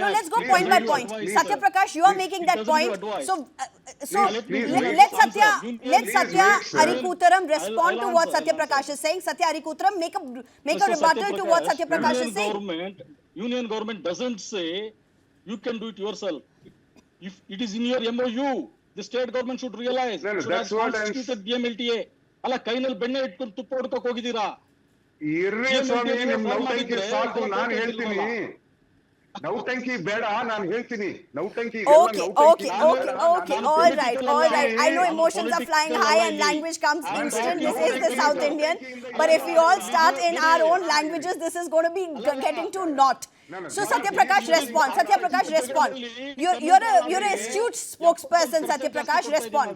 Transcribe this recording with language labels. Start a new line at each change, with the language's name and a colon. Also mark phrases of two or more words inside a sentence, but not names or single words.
English: No, let's go point by point. Satya Prakash, you are making that point. Let Satya Arikutharam respond to what Satya Prakash is saying. Satya Arikutharam, make a rebuttal to what Satya Prakash is saying. Union government doesn't say you can do it yourself. If it is in your MOU, the state government should realize. No, should that's have what constituted BMLTA.
Kannada: ಅಲ್ಲ ಕೈನಲ್ ಬೆಣ್ಣೆ ಇಟ್ಕೊಂಡು ತುಪ್ಪ ಹುಡ್ಕೋಕೆ ಹೋಗಿದೀರ. ಇರ್ರಿ ಸ್ವಾಮಿ ನಿಮ್ ನೌಟಂಕಿ ಸಾಕು ನಾನು ಹೇಳ್ತೀನಿ ನೌಟಂಕಿ ಬೇಡ ನಾನು ಹೇಳ್ತೀನಿ ನೌಟಂಕಿ
English: Okay, all right. I know emotions are flying high and language comes instant. This is the South Indian. But if we all start in our own languages, this is going to be getting to naught. So Satya Prakash, respond. Satya Prakash, respond. You're an astute spokesperson, Satya Prakash, respond.